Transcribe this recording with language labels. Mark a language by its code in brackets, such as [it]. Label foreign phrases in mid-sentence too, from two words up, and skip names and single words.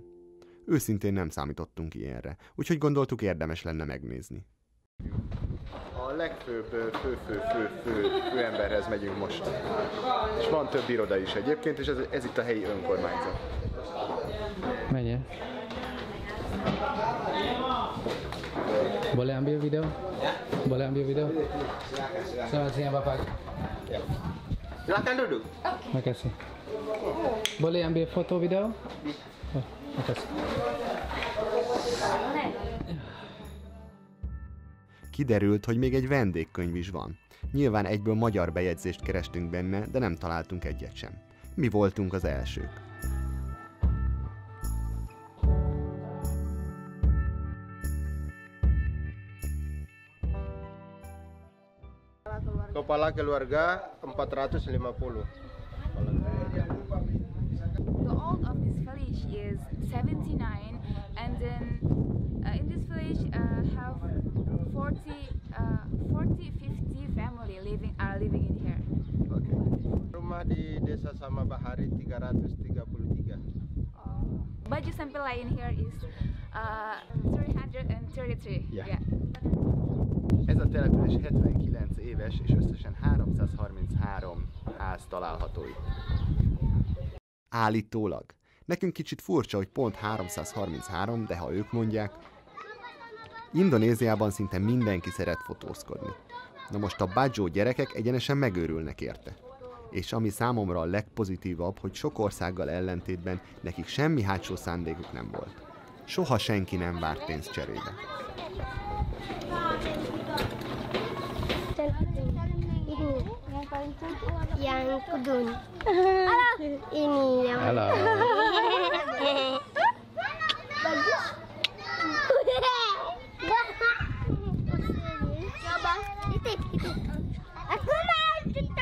[hu] Őszintén nem számítottunk ilyenre, úgyhogy gondoltuk, érdemes lenne megnézni. A legfőbb fő emberhez megyünk most. És van több iroda is egyébként, és ez itt a helyi önkormányzat. Menj el. [id] Boleh ambil video? Boleh ambil video? Selamat siang, Bapak. Silakan duduk. Makasih. Boleh ambil foto video? Oh, makasih. [hu] Kiderült, hogy még egy vendégkönyv is van. Nyilván egyből magyar bejegyzést kerestünk benne, de nem találtunk egyet sem. Mi voltunk az elsők. [id] Kepala keluarga 450. [en] The old of this village is 79, and then in this village have 40-50 family are living in here. [id] Rumah di Desa Samabahari 333. [en] Baju Sampelai in here is 333. Yeah. [hu] Ez a település 79 éves, és összesen 333 ház található itt. Állítólag. Nekünk kicsit furcsa, hogy pont 333, de ha ők mondják. Indonéziában szinte mindenki szeret fotózkodni. Na most a Bajo gyerekek egyenesen megőrülnek érte. És ami számomra a legpozitívabb, hogy sok országgal ellentétben nekik semmi hátsó szándékuk nem volt. Soha senki nem várt pénzt cserébe. [id] Yang kudun. Ini yang Halo. bagus. Coba, itu. Aku mau kita.